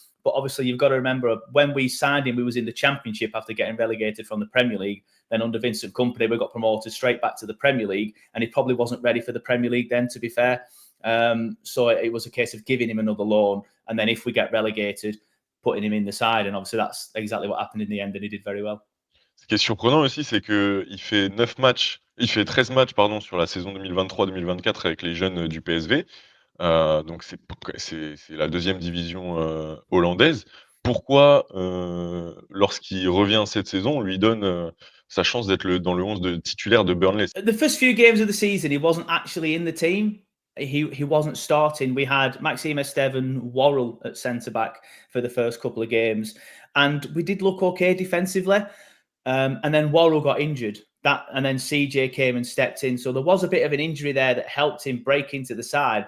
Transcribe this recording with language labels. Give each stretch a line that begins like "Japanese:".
English: But obviously, you've got to remember, when we signed him, we was in the Championship after getting relegated from the Premier League. Then under Vincent Kompany, we got promoted straight back to the Premier League. And he probably wasn't ready for the Premier League then, to be fair. So it was a case of giving him another loan. And then if we get relegated, putting him in the side. And obviously, that's exactly what happened in the end. And he did very well.
French: Ce qui est surprenant aussi, c'est qu'il fait 13 matchs pardon, sur la saison 2023-2024 avec les jeunes du PSV. Donc c'est la deuxième division hollandaise. Pourquoi, lorsqu'il revient cette saison, on lui donne sa chance d'être dans le 11 de titulaire de Burnley?
English: The first few games of the season, he wasn't actually in the team. He wasn't starting. We had Maxime Esteve and Worrell at centre-back for the first couple of games. And we did look okay defensively. And then Worrell got injured. And then CJ came and stepped in. So there was a bit of an injury there that helped him break into the side.